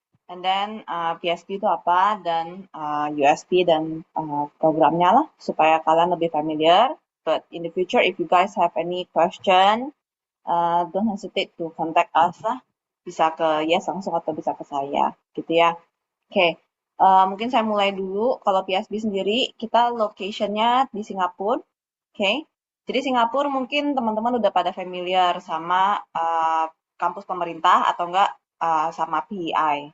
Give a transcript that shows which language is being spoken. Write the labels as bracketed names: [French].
[Indonesian] And then PSP itu apa dan USP dan programnya lah supaya kalian lebih familiar. [English] But in the future, if you guys have any question, don't hesitate to contact us lah. [Indonesian] Bisa ke Yes langsung atau bisa ke saya, gitu ya. Oke, mungkin saya mulai dulu. Kalau PSB sendiri, kita locationnya di Singapura. Oke, jadi Singapura mungkin teman-teman udah pada familiar sama kampus pemerintah atau enggak sama PEI.